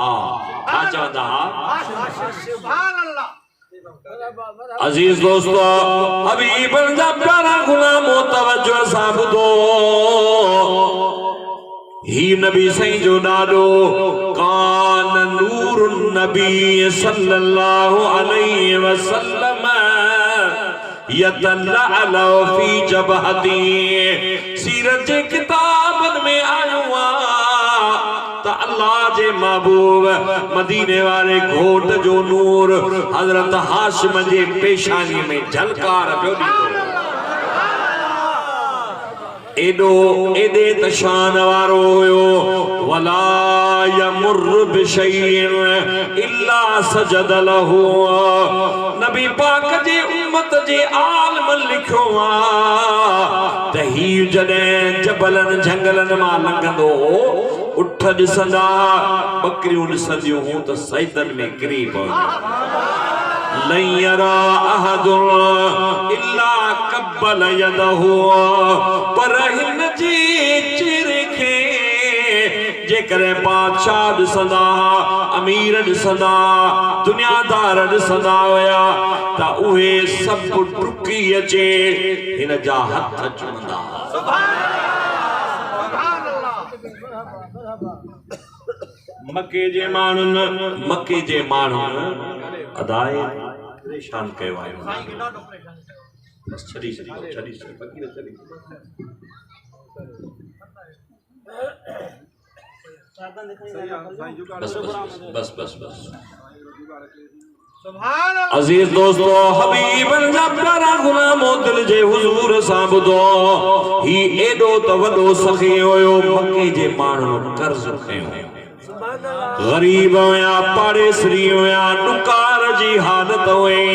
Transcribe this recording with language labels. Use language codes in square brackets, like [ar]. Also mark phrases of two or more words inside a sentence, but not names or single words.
[sd] छा चवंदा हा? अजीज दोस्तो, हबीबन जा प्यारा गुलामो तवज्जो सां ॿुधो। ही नबी साईं जो ॾाॾो कान नूर नबी [ar] صلى الله عليه وسلم يتلألأ في جبهته. [sd] सीरत जे किताबनि में आयो आहे त अल्लाह जे महबूब मदीने वारे घोट जो नूर हज़रत हाशिम जे पेशानी में झलकार पियो ॾींदो। एॾो एॾे त शान वारो हुयो। [ar] ولا يمر بشيء إلا سجد له. [sd] नबी पाक जे उम्मत जे आलम लिखियो आहे त ही जॾहिं जबलनि झंगलनि मां लंघंदो उठ ॾिसंदा, बकरियूं ॾिसंदियूं हूं त सजदनि में किरी पवंदियूं। [ar] لن يرى أحد إلا قبل يده. [sd] पर हिन जी चिरखे जेकर बादशाह ॾिसंदा, अमीर ॾिसंदा, दुनियादार ॾिसंदा हुया त उहे सभु डुकी अचे हिन जा हथ चुमंदा। मके जे माण्हुनि अदाए परेशान कयो आहे। बस छड़ी फकीर छड़ी। बस अजीज दोस्तो, हबीबन जा प्यारा गुलामो दिल जे हुजूर सां ॿुधो। ही एॾो त वॾो सखी हुयो, मके जे माण्हुनि कर्ज़ खयो। गरीब हुया, पाड़ेसरी हुया, ॾुकार जी हालत हुई।